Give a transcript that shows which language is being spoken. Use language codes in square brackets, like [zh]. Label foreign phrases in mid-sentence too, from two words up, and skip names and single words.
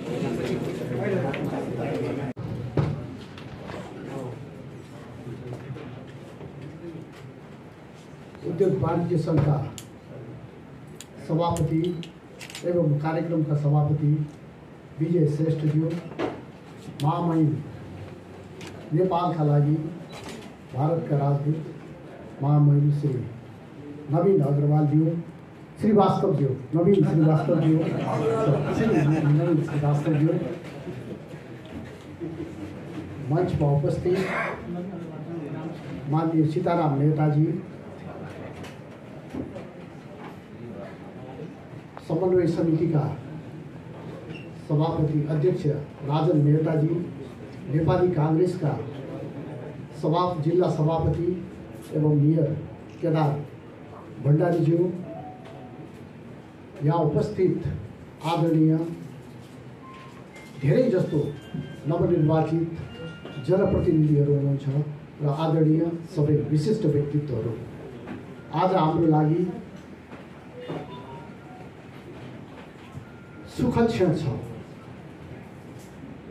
[ne] उद्योग वाणिज्य संघ का सभापति एवं कार्यक्रम का सभापति विजय श्रेष्ठ ज्यू, महामहिम नेपाल का लागि भारत का राजदूत महामहिम श्री नवीन अग्रवाल ज्यू, श्रीवास्तव ज्यू, नवीन श्रीवास्तव ज्यू, नवीन श्रीवास्तव ज्यू, [hi] मंच पर उपस्थित [ne] माननीय सीताराम नेताजी, समन्वय समिति का सभापति अध्यक्ष राजन मेहता जी, नेपाली कांग्रेस का जिला सभापति एवं मेयर केदार भण्डारी ज्यू, यहाँ उपस्थित आदरणीय धेरै जस्तो नवनिर्वाचित जनप्रतिनिधिहरू हुनुहुन्छ र आदरणीय सबै विशिष्ट व्यक्तित्वहरू, आज हाम्रो लागि सुखद क्षण छ।